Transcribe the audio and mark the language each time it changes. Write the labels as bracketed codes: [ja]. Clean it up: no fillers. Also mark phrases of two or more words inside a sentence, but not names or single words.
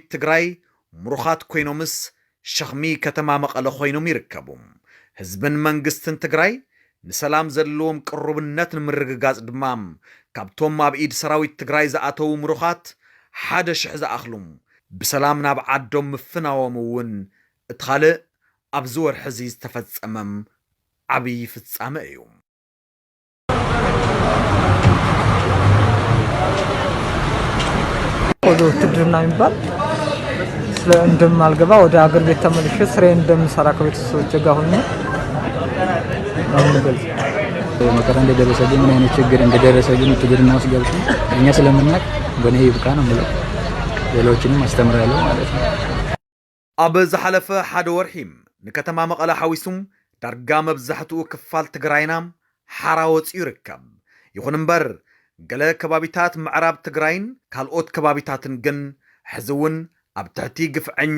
[ti] ትግራይ ምሩኻት ኮይኖምስ ሸኽሚ ከተማ መቐለ ኮይኖም ይርከቡ። ህዝብን መንግስትን ትግራይ ንሰላም ዘለዎም ቅሩብነት ንምርግጋጽ ድማ ካብቶም ኣብ ኢድ ሰራዊት ትግራይ ዝኣተዉ ምሩኻት 1,000 ዝኣኽሉ ብሰላም ናብ ዓዶም ምፍናዎም እውን እቲ ካልእ ኣብዚ ወርሒ እዚ ዝተፈጸመም ዓብዪ ፍጻመ እዩ። [am] ወደ ውትድርና የሚባል እንደማልገባ ወደ አገር ቤት ተመልሼ ስራዬን እንደምሰራ ከቤተሰቦቼ ጋር ሆኜ መከራ እንደደረሰብኝ ምን አይነት ችግር እንደደረሰብኝ ውትድርና ውስጥ ገብቼ እኛ ስለምናውቅ በእኔ ይብቃ ነው የምለው። ሌሎችንም አስተምራለሁ ማለት ነው። [ti] ኣብ ዝሓለፈ ሓደ ወርሒም ንከተማ መቐለ ሓዊሱም ዳርጋ መብዛሕትኡ ክፋል ትግራይና ሓራ ወፂኡ ይርከብ። ይኹን እምበር ገለ ከባቢታት ምዕራብ ትግራይን ካልኦት ከባቢታትን ግን ሕዚ እውን ኣብ ትሕቲ ግፍዐኛ